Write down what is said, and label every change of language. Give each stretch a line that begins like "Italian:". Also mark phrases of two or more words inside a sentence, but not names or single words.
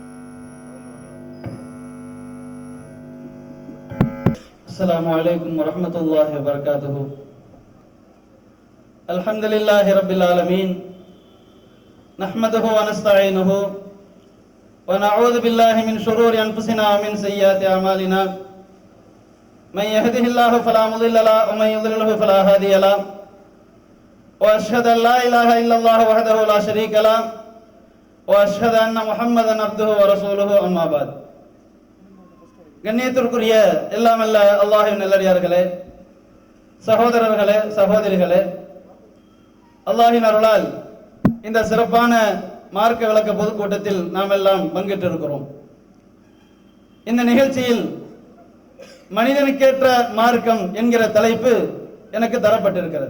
Arabic: السلام عليكم ورحمة الله وبركاته. الحمد لله رب العالمين. نحمده ونستعينه ونعوذ بالله من شرور أنفسنا ومن سيئات أعمالنا. من يهده الله فلا مضل له ومن يضلله فلا هادي له واشهد ان لا اله الا الله وحده لا شريك له واشهد ان محمدا عبده ورسوله اما بعد.
Tamil: கண்ணியத்திற்குரிய எல்லாம் அல்ல அல்லாஹ்வின் நல்லடியார்களே, சகோதரர்களே, சகோதரிகளே, அல்லாஹ்வின் அருளால் இந்த சிறப்பான மார்க்க விளக்க பொதுக்கூட்டத்தில் நாம் எல்லாம் பங்கேற்றிருக்கிறோம். இந்த நிகழ்ச்சியில் மனிதனுக்கேற்ற மார்க்கம் என்கிற தலைப்பு எனக்கு தரப்பட்டிருக்கிறது.